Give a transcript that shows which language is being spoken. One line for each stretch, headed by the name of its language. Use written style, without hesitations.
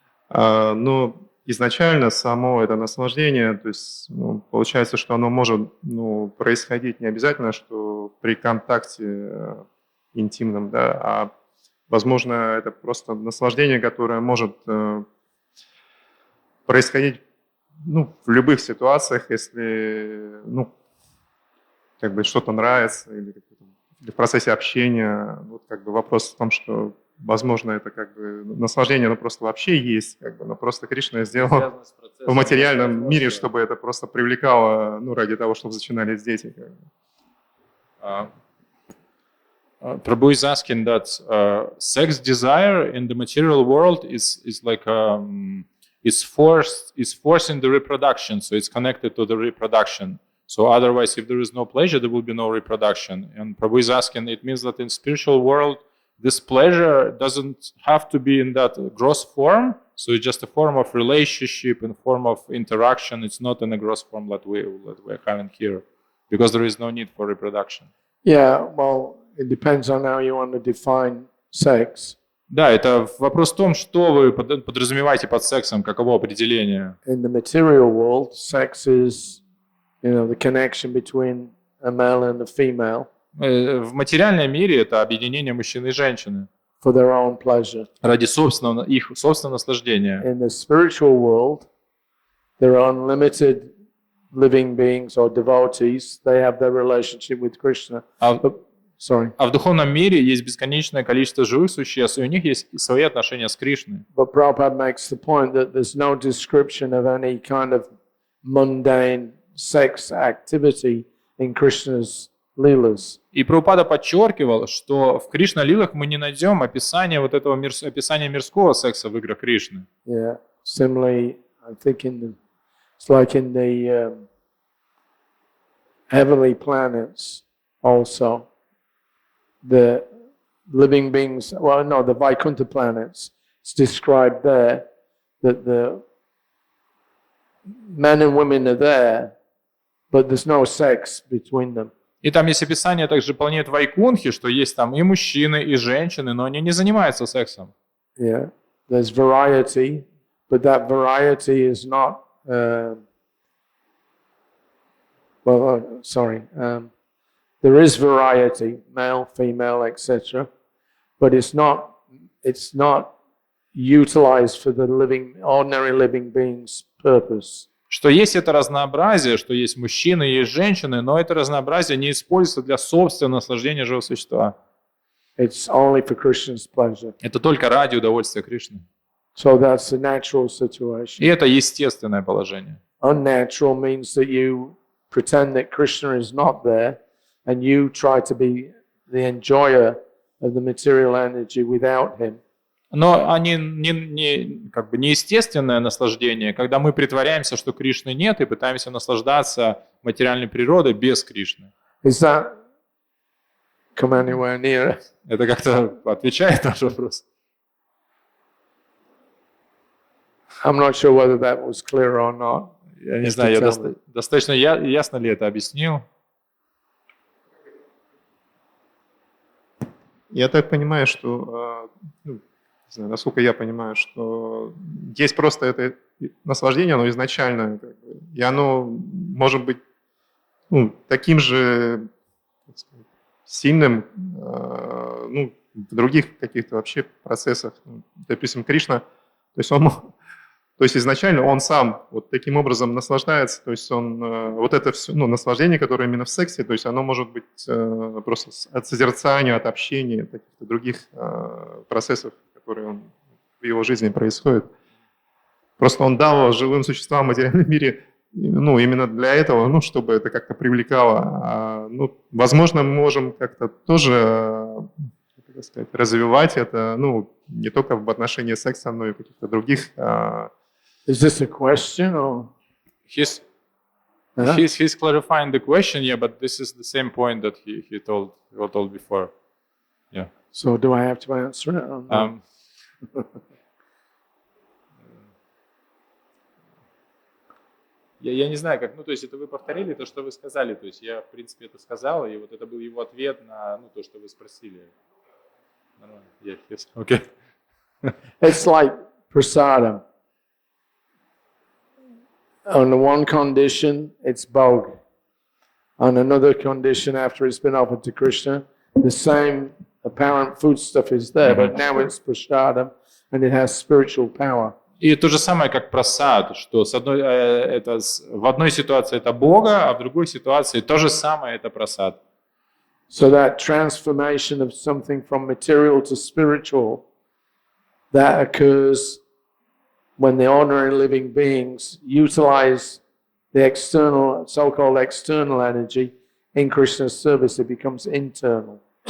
Russian: Но изначально само это наслаждение, то есть ну, получается, что оно может происходить не обязательно, что при контакте интимном, да, а возможно это просто наслаждение, которое может происходить в любых ситуациях, если как бы что-то нравится или в процессе общения. Вот как бы вопрос в том, что возможно, это как бы наслаждение, оно просто вообще есть, как бы, но просто Кришна сделал в материальном мире, чтобы это просто привлекало, ради того, чтобы зачинались дети. Как бы.
English: Prabhu is asking that sex desire in the material world is like is forcing the reproduction, so it's connected to the reproduction. So otherwise, if there is no pleasure, there will be no reproduction. And Prabhu is asking, it means that in spiritual world, this pleasure doesn't have to be in that gross form. So it's just a form of relationship and form of interaction. It's not in a gross form that we're having here, because there is no need for reproduction. Yeah, well, it depends on how you want to define sex.
Russian: Да, это вопрос в том, что вы подразумеваете под сексом, каково определение.
English: In the material world, sex is, the connection between a male and a female.
Russian: В материальном мире это объединение мужчины и женщины
English: For their own pleasure.
Russian: ради их собственного наслаждения.
English: In the spiritual world, there are unlimited living beings or devotees. They have their relationship with Krishna.
Russian: А
English: Sorry.
Russian: в духовном мире есть бесконечное количество живых существ, и у них есть свои отношения с Кришной.
English: But Prabhupada makes the point that there's no description of any kind of mundane sex activity in Krishna's Leelas.
Russian: И Прабхупада подчеркивал, что в Кришна-лилах мы не найдем описания вот этого описания мирского секса в играх Кришны.
English: Yeah. Similarly, I think it's like in the heavenly planets also. The living beings, the Vaikuntha planets, it's described there that the men and women are there, but there's no sex between them.
Russian: И там есть описание также планет Вайкунхи, что есть там и мужчины, и женщины, но они не занимаются сексом.
English: Yeah, there's variety, but that variety is not. There is variety, male, female, etc., but it's not utilized for the ordinary living being's purpose.
Russian: Что есть это разнообразие, что есть мужчины, есть женщины, но это разнообразие не используется для собственного наслаждения живого существа.
English: It's only for Krishna's pleasure.
Russian: Это только ради удовольствия Кришны.
English: So that's a natural situation.
Russian: И это естественное положение.
English: Unnatural means that you pretend that Krishna is not there and you try to be the enjoyer of the material energy without him.
Russian: Но они как бы неестественное наслаждение, когда мы притворяемся, что Кришны нет, и пытаемся наслаждаться материальной природой без Кришны.
English: Is that come anywhere near?
Russian: Это как-то отвечает на ваш вопрос?
English: I'm not sure whether that was clear or not.
Russian: Я не знаю, я достаточно ясно ли это объяснил? Я так понимаю, что, не знаю, насколько я понимаю, что есть просто это наслаждение, оно изначальное, как бы, и оно может быть таким же, так сказать, сильным в других каких-то вообще процессах. Допустим, Кришна, то есть изначально он сам вот таким образом наслаждается, то есть он вот это все, наслаждение, которое именно в сексе, то есть оно может быть просто от созерцания, от общения, от каких-то других процессов, которые в его жизни происходят. Просто он дал живым существам в материальном мире, именно для этого, чтобы это как-то привлекало. Возможно, мы можем как-то тоже, так сказать, развивать это, не только в отношении секса, но и каких-то других.
English: Is this a question or? He's clarifying the question, yeah, but this is the same point that he told before. Yeah. So do I have to answer it? Or not?
Russian: Я не знаю, как, то есть это вы повторили то, что вы сказали, то есть я, в принципе, это сказал, и вот это был его ответ на, то, что вы спросили. Нормально.
English: Yeah, yes. Okay. It's like prasadam. On the one condition, it's bhog. On another condition, after it's been offered to Krishna, the same apparent food stuff is there, but now it's prasadam and it has spiritual power.
Russian: И то же самое, как прасад, что в одной ситуации это Бога, а в другой ситуации то же самое это прасад.
English: So that transformation of something from material to spiritual, that occurs when the ordinary living beings utilize the external, so-called external energy in Krishna's service, it becomes internal.